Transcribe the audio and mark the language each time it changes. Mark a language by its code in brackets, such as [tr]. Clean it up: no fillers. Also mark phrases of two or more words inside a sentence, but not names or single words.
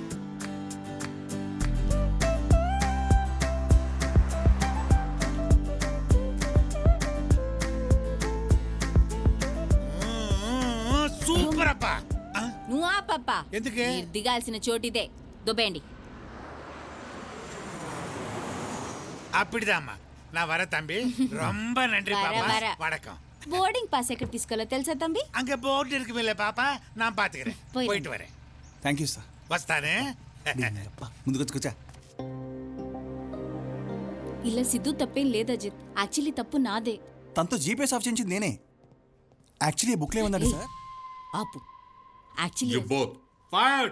[te] సూపర్ అప్పా. నువ్వు ఆ పప్ప ఎందుకే? మీరు దిగాల్సిన చోటిదే. దుబ్బేయండి. [ta] அப்படிதாம்மா நான் வர தம்பி ரொம்ப நன்றி வர, பாப்பா வர. வணக்கம் [te] బోర్డింగ్ పాస్ ఎక్కడ తీసుకోవాలో తెలుసా తంబి? [ta] அங்க போர்டு இருக்குமில்ல பாப்பா நான் பாத்துக்கிறேன் போயிரு. போயிட்டு வரேன் [en] thank you sir. [te] వస్తానే ముందుకు వచ్చా. ఇలా సిద్ధు తప్పేం లేదు అజిత్. యాక్చువల్లీ తప్పు నాదే. తనతో [en] GPS off [te] చేయించింది నేనే. యాక్చువల్లీ బుక్లో ఏముందండి సార్? ఆపు. యాక్చువల్లీ [en] you both fired.